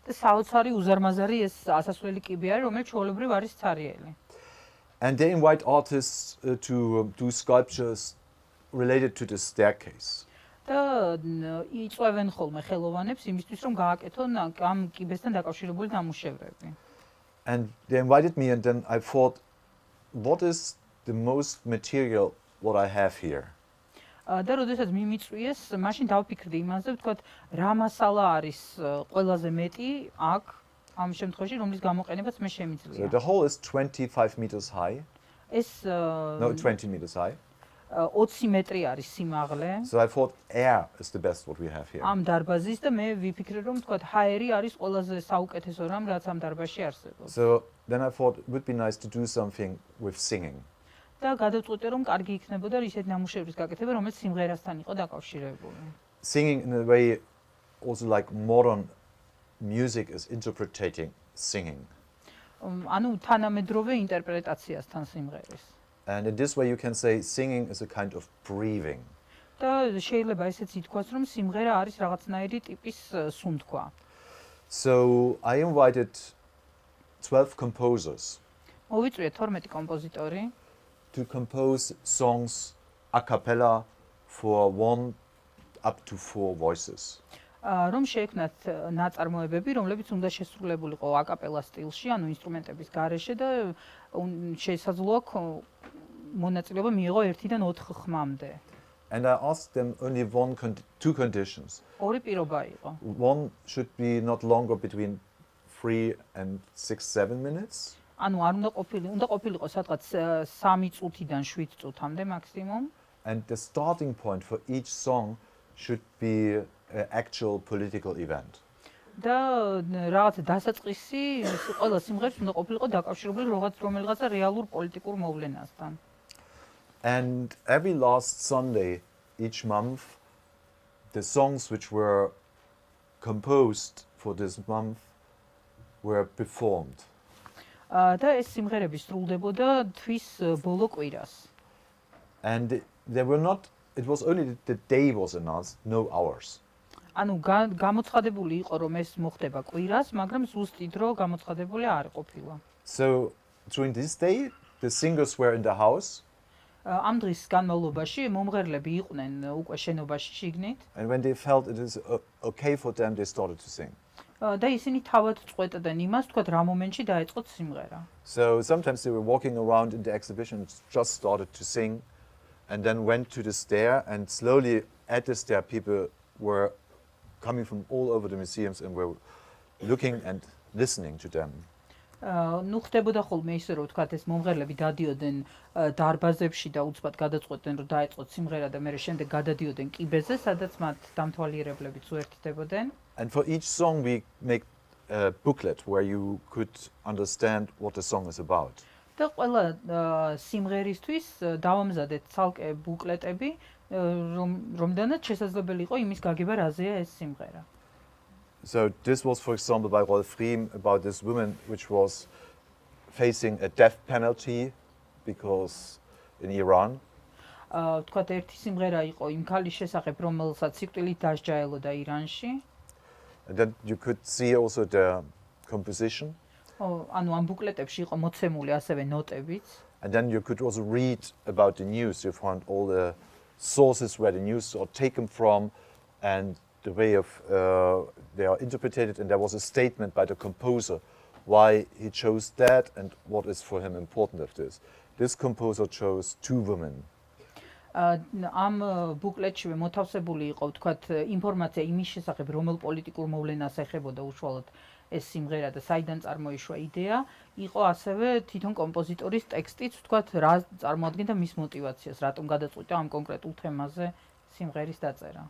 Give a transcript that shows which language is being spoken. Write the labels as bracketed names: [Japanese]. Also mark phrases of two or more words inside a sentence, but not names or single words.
[Georgian] და საოცარი უზარმაზარი ეს ასასვლელი კიბე არის, რომელიც ჩვეულებრივ არის ცარიელი. [English] And they invite artists to do sculptures related to the staircase. [Georgian] და იწვევენ ხოლმე ხელოვანებს იმისთვის, რომ გააკეთონ ამ კიბესთან დაკავშირებული ნამუშევრები. [English] And they invited me, and then I thought, what is the most material what I have here? [Georgian] და როდესაც მიმიწვიეს, მაშინ დავფიქრდი იმაზე, ვთქვათ, რა მასალა არის ყველაზე მეტი აქ ამ შემთხვევაში, რომლის გამოყენებაც მე [English] So [Georgian] შემიძლია. [English] the hall is 25 meters high. [Georgian] ეს [English] No, 20 meters high. [Georgian] 20 მეტრი არის სიმაღლე [English] So I thought air is the best what we have here. [Georgian] ამ დარბაზის და მე ვიფიქრე, რომ ვთქვათ, ჰაერი არის ყველაზე საუკეთესო რამ, რაც ამ დარბაზში არსებობს. [English] So then I thought it would be nice to do something with singing. [Georgian] და გადავწყვიტე, რომ კარგი იქნებოდა ისეთი ნამუშევრის გაკეთება, რომელიც სიმღერასთან იყო დაკავშირებული. [English] Singing in a way also like modern music is interpreting singing. [Georgian] ანუ თანამედროვე ინტერპრეტაციასთან სიმღერის. [English] And in this way you can say singing is a kind of breathing. [Georgian] და შეიძლება ესეც ითქვას, რომ სიმღერა არის რაღაცნაირი ტიპის სუნთქვა. [English] So I invited 12 composers [Georgian] მოვიწვიე 12 კომპოზიტორი [English] to compose songs a cappella for 1 up to 4 voices. [Georgian] რომ შეექმნათ ნაწარმოებები, რომლებიც უნდა შესრულებულიყო აკაპელა სტილში, ანუ ინსტრუმენტების გარეშე და შესაძლოა მონაწილეობა მიიღო 1-დან 4 ხმამდე. [English] And I asked them only two conditions. [Georgian] ორი პირობა იყო. [English] One should be not longer between 3 and 6-7 minutes. [Georgian] ანუ არ უნდა ყოფილიყო სადღაც 3 წუთიდან 7 წუთამდე მაქსიმუმ. [English] And the starting point for each song should be an actual political event. [Georgian] და რაღაც დასაწყისი ყველა სიმღერას უნდა ყოფილიყო დაკავშირებული რომელიღაცა რეალურ პოლიტიკურ მოვლენასთან. [English] And every last Sunday each month, the songs which were composed for this month were performed. [Georgian] და ეს სიმღერები სრულდებოდა თვის ბოლო კვირას. [English] And they were not, it was only the day was announced, no hours. [Georgian] ანუ გამოცხადებული იყო რომ ეს მოხდება კვირას, მაგრამ ზუსტი დრო გამოცხადებული არ ყოფილა. [English] So during this day, the singers were in the house. [Georgian] ამ დღის განმავლობაში მომღერლები იყვნენ უკვე შენობაში შიგნით. [English] And when they felt it is okay for them, they started to sing. [Georgian] და ისინი თავად წყვეტდნენ იმას, თქვათ რა მომენტში დაეწყოთ სიმღერა. [English] So sometimes they were walking around in the exhibition and just started to sing and then went to the stair, and slowly at the stair people were coming from all over the museums and were looking and listening to them. [Georgian] ნუ ხდებოდა ხოლმე ისე რომ თქვათ ეს მომღერლები დადიოდნენ დარბაზებში და უცბად გადაწყვეტდნენ რომ დაეწყოთ სიმღერა და მერე შემდეგ გადადიოდნენ კიბეზე, სადაც მათ დამთვალიერებლებიც უერთდებოდნენ. [English] And for each song we make a booklet where you could understand what the song is about. [Georgian] და ყველა სიმღერისთვის დავამზადეთ ცალკე ბუკლეტები, რომლიდანაც შესაძლებელი იყო იმის გაგება რაზეა ეს სიმღერა. [English] So this was, for example, by Rolf Riem about this woman which was facing a death penalty because in Iran. [Georgian] თქვათ ერთი სიმღერა იყო იმ ქალის შესახებ, რომელსაც სიკვდილით დასჯა ელოდა ირანში. [English] And then you could see also the composition. [Georgian] ანუ ამ ბუკლეტებში იყო მოცემული ასევე ნოტებიც. [English] And then you could also read about the news. You found all the sources where the news are taken from and the way of they are interpreted. And there was a statement by the composer why he chose that and what is for him important of this. This composer chose 2 women. [Georgian] ამ ბუკლეტში მოთავსებული იყო თქვათ ინფორმაცია იმის შესახებ, რომელ პოლიტიკურ მოვლენას ეხებოდა უშუალოდ ეს სიმღერა და საიდან წარმოიშვა იდეა, იყო ასევე თვითონ კომპოზიტორის ტექსტიც, თქვათ რა წარმოადგენდა მის мотивაციას, რატომ გადაწყვიტა ამ კონკრეტულ თემაზე სიმღერის დაწერა.